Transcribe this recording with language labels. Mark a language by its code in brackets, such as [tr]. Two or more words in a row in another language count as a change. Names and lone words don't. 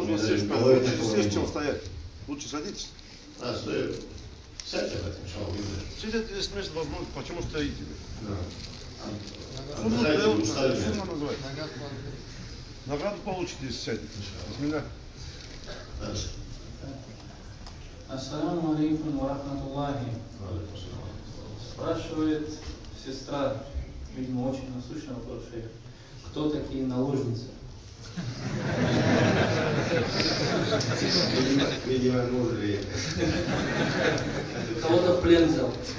[ru] Лучше чем стоять. Лучше садитесь. Стою. Сядьте в этом, шалом, Сидят здесь место возможно, почему стоите? Да. Отдыхайте, устали. Награду получите, если сядете. Бисмилля. Дальше. [ar] السلام عليكم ورحمة الله. [ru] Спрашивает сестра, видимо, очень насущный вопрос, шейх. Кто такие наложницы? Видимо, муж ли. Кого-то в плен взял.